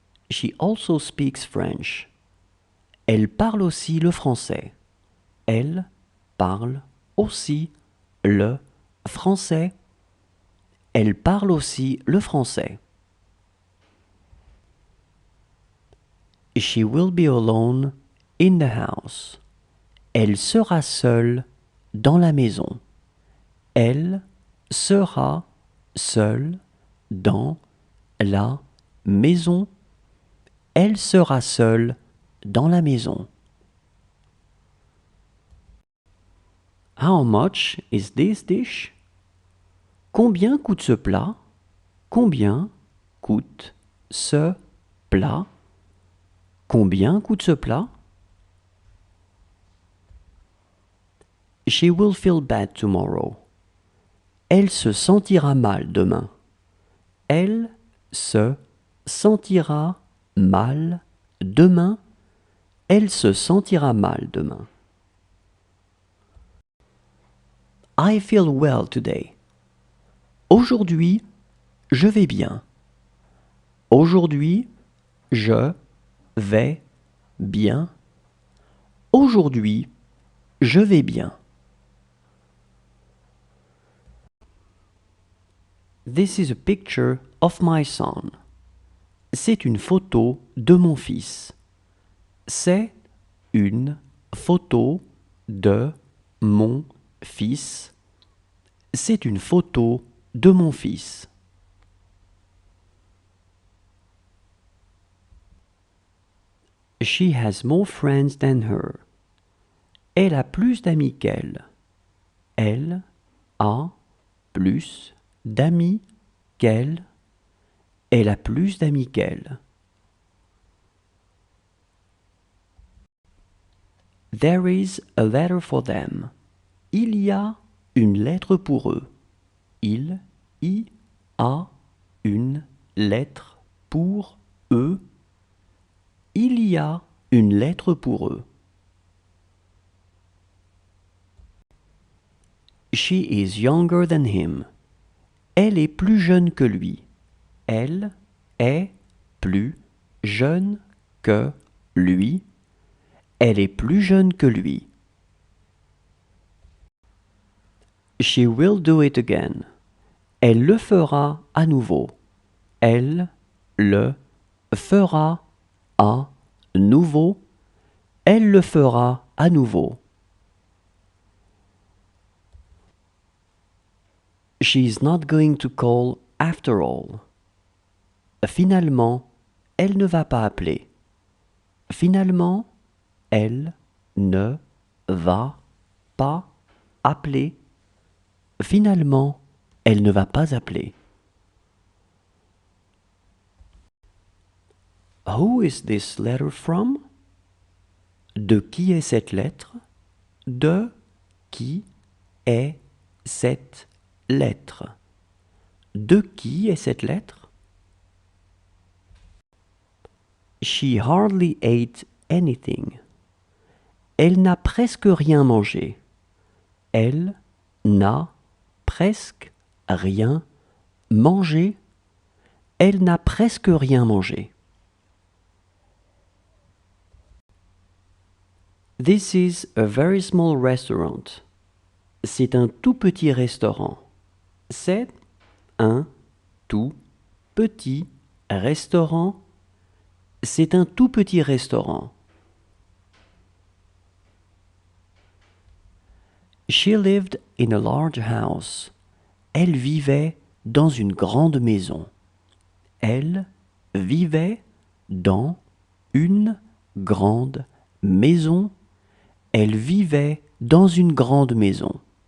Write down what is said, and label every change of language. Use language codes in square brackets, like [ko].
[en] She also speaks French. [fr] Elle parle aussi le français. Elle parle aussi le français. Elle parle aussi le français. [en] She will be alone in the house. [fr] Elle sera seule dans la maison. Elle sera seule dans la maison. Elle sera seule dans la maison. [en] How much is this dish? [fr] Combien coûte ce plat? Combien coûte ce plat? Combien coûte ce plat? [en] She will feel bad tomorrow. [fr] Elle se sentira mal demain. Elle se sentira mal demain. Elle se sentira mal demain. [en] I feel well today. [fr] Aujourd'hui, je vais bien. Aujourd'hui, je vais bien. Aujourd'hui, je vais bien. [en] This is a picture of my son. [fr] C'est une photo de mon fils. C'est une photo de mon fils. C'est une photo de mon fils. [en] She has more friends than her. [fr] Elle a plus d'amis qu'elle. Elle a plus d'amis qu'elle. Elle a plus d'amis qu'elle. [en] There is a letter for them. [fr] Il y a une lettre pour eux. Il y a une lettre pour eux. Il y a une lettre pour eux. [en] She is younger than him. [fr] Elle est plus jeune que lui. Elle est plus jeune que lui. Elle est plus jeune que lui. [en] She will do it again. [fr] Elle le fera à nouveau. Elle le fera à nouveau. Elle le fera à nouveau. [en] She is not going to call after all. [fr] Finalement, elle ne va pas appeler. Finalement, elle ne va pas appeler. Finalement, elle ne va pas appeler. [en] Who is this letter from? [fr] De qui est cette lettre? De qui est cette lettre? De qui est cette lettre? [en] She hardly ate anything. [fr] Elle n'a presque rien mangé. Elle n'a presque rien mangé. Elle n'a presque rien mangé. [en] This is a very small restaurant. [fr] C'est un tout petit restaurant. C'est un tout petit restaurant. C'est un tout petit restaurant. [en] She lived in a large house. [fr] Elle vivait dans une grande maison. Elle vivait dans une grande maison. Elle vivait dans une grande maison.